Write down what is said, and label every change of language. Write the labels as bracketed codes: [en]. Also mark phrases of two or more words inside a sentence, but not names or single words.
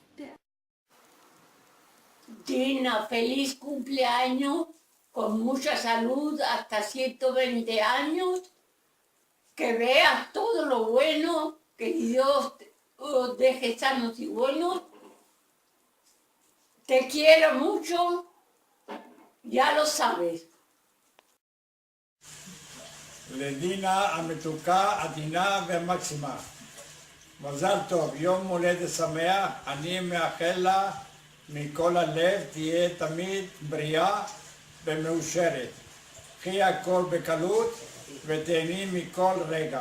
[es] Dina, feliz cumpleaños, con mucha salud hasta 120 años, que veas todo lo bueno, que Dios os deje sanos y buenos. Te quiero mucho, ya lo sabes. [he] לדינה המתוקה, עדינה ומקסימה. מזל טוב, יום הולדת שמח, אני מאחל לה מכל הלב, תהיה תמיד בריאה ומאושרת. קחי הכל בקלות ותהני מכל רגע.